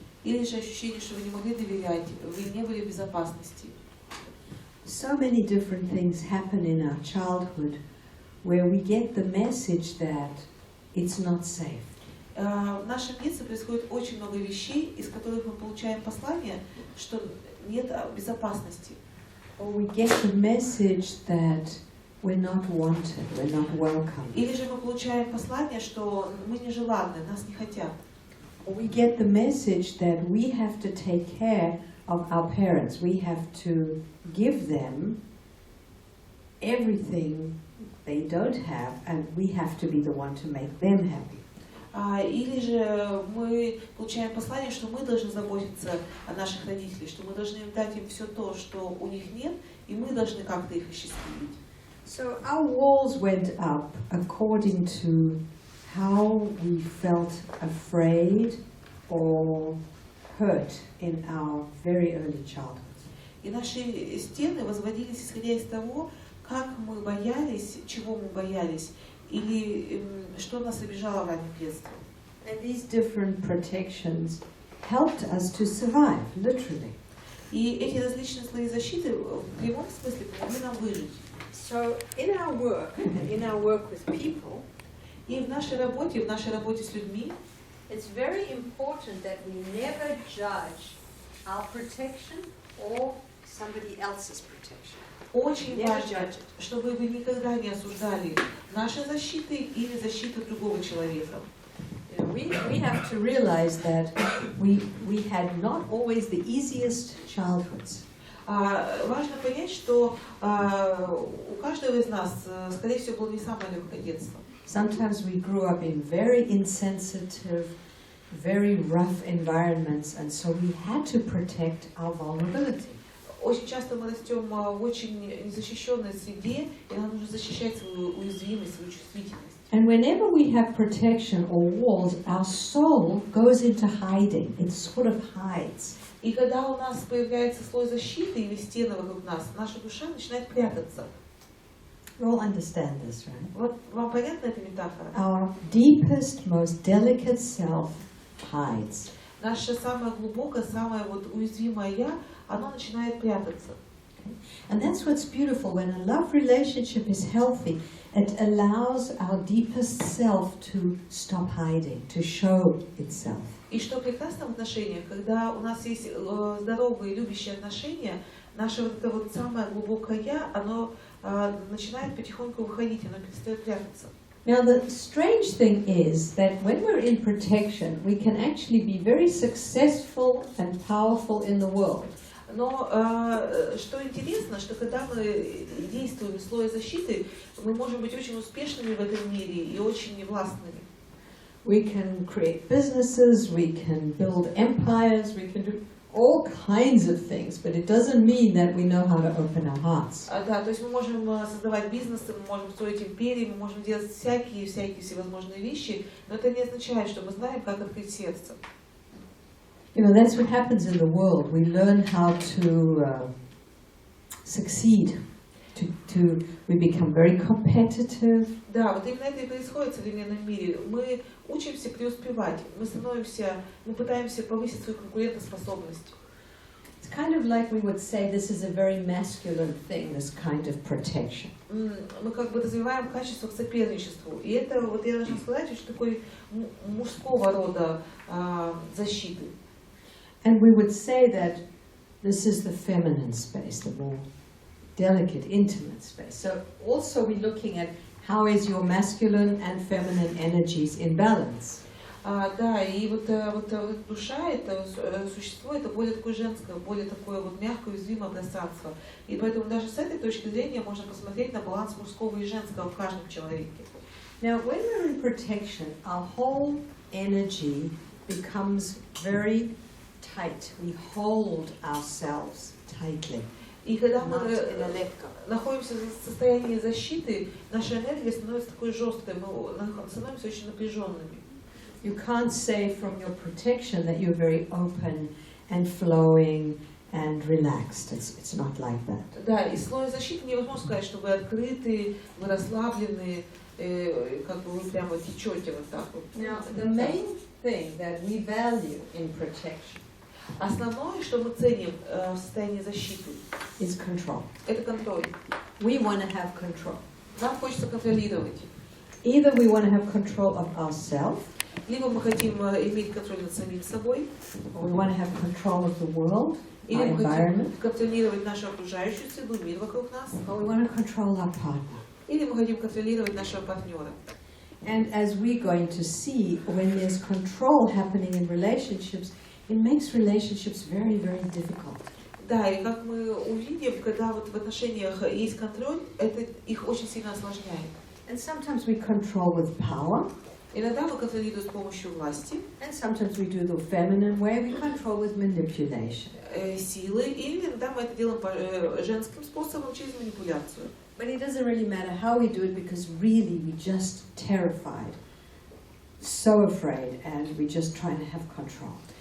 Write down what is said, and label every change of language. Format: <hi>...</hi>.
<ru>Или же ощущение, что вы не могли доверять, вы не были в безопасности.</ru> <en>So many different things happen in our childhood where we get the message that it's not safe.</en> <ru>В нашем детстве происходит очень много вещей, из которых мы получаем послание, что нет безопасности.</ru> <en>Or we get the message that we're not wanted, we're not welcome.</en> <ru>Или же мы получаем послание, что мы нежеланны, нас не хотят.</ru> <en>Or we get the message that we have to take care of our parents. We have to give them everything they don't have, and we have to be the one to make them happy.</en> <ru>Или же мы получаем послание, что мы должны заботиться о наших родителях, что мы должны дать им все то, что у них нет, и мы должны как-то их осчастливить.</ru> <en>So our walls went up according to how we felt afraid or hurt in our very early childhood.</en> <ru>И наши стены возводились исходя из того, как мы боялись, чего мы боялись, или что нас обижало в раннем детстве.</ru> <en>And these different protections helped us to survive, literally.</en> <ru>И эти различные слои защиты в прямом смысле помогли нам выжить.</ru> <en>So in our work with people,</en> <ru>и в нашей работе с людьми,</ru> <en>it's very important that we never judge our protection or somebody else's protection.</en> <ru>очень важно, чтобы вы никогда не осуждали наши защиты или защиту другого человека.</ru> <en>We have to realize that we had not always the easiest childhoods.</en> <ru>Важно понять, что у каждого из нас, скорее всего, было не самое легкое детство.</ru> <en>Sometimes we grew up in very insensitive, very rough environments, and so we had to protect our vulnerability.</en> <ru>Очень часто мы растем в очень незащищенной среде, и нам нужно защищать свою уязвимость, свою чувствительность.</ru> <en>And whenever we have protection or walls, our soul goes into hiding. It sort of hides.</en> <ru>И когда у нас появляется слой защиты или стены вокруг нас, наша душа начинает прятаться.</ru> <en>You all understand this, right?</en> <ru>Вот вам понятна эта метафора?</ru> <en>Our deepest, most delicate self hides.</en> <ru>Наше самое глубокое, самое уязвимое «я», оно начинает прятаться.</ru> <en>And that's what's beautiful. When a love relationship is healthy, it allows our deepest self to stop hiding, to show itself.</en> <ru>И что прекрасно в отношениях, когда у нас есть здоровые, любящие отношения, наше это самое глубокое «я», оно начинает потихоньку выходить, оно перестает прятаться.</ru> <en>Now, the strange thing is that when we're in protection, we can actually be very successful and powerful in the world.</en> <ru>Но что интересно, что когда мы действуем в слое защиты, мы можем быть очень успешными в этом мире и очень властными.</ru> <en>We can create businesses, we can build empires, we can do all kinds of things, but it doesn't mean that we know how to open our hearts.</en> <ru>Да, то есть мы можем создавать бизнесы, мы можем строить империи, мы можем делать всякие всевозможные вещи, но это не означает, что мы знаем, как открыть сердце.</ru> <en>You know, that's what happens in the world. We learn how to succeed. We become very competitive.</en> <ru>Да, вот именно это и происходит в современном мире. Мы учимся преуспевать, мы пытаемся повысить свою конкурентоспособность.</ru> <en>It's kind of like we would say this is a very masculine thing, this kind of protection.</en> <ru>Мы как бы развиваем качество к соперничеству. И это, вот я должна сказать, очень такой мужского рода защиты.</ru> <en>And we would say that this is the feminine space, the more delicate, intimate space. So also we're looking at how is your masculine and feminine energies in balance.</en> <ru>Да, и вот душа, это существо, это более такое женское, более такое вот мягкое, уязвимое пространство. И поэтому даже с этой точки зрения можно посмотреть на баланс мужского и женского в каждом человеке.</ru> <en>Now, when we're in protection, our whole energy becomes very tight. We hold ourselves tightly.</en> <ru>И когда мы находимся в состоянии защиты, наша энергия становится такой жесткой, мы становимся очень напряженными.</ru> <en>You can't say from your protection that you're very open and flowing and relaxed. It's not like that.</en> <ru>Да, из слоя защиты невозможно сказать, что вы открыты, вы расслаблены, как бы вы прямо течете вот так вот.</ru> <en>Now, the main thing that we value in protection</en> <ru>Основное, что мы ценим в состоянии защиты,</ru> <en>is control.</en> <ru>это контроль.</ru> <en>We want to have control.</en> <ru>Нам хочется контролировать.</ru> <en>Either we want to have control of ourselves,</en> <ru>Либо мы хотим иметь контроль над самим собой,</ru> <en>or we want to have control of the world,</en> <ru>или</ru> <en>our</en> <ru>мы</ru> <en>environment,</en> <ru>хотим контролировать нашу окружающую среду, мир вокруг нас,</ru> <en>or we want to control our partner.</en> <ru>или мы хотим контролировать нашего партнера.</ru> <en>And as we're going to see, when there's control happening in relationships, it makes relationships very, very difficult.</en> <ru>Да, и как мы увидим, когда вот в отношениях есть контроль, это их очень сильно осложняет.</ru> <en>And sometimes we control with power,</en> <ru>Иногда мы контролируем с помощью власти,</ru> <en>and sometimes we do the feminine way, we control with manipulation.</en> <ru>Силы, или иногда мы это делаем женским способом, через манипуляцию.</ru> <en>But it doesn't really matter how we do it, because really we're just terrified, so afraid, and we're just trying to have control.</en>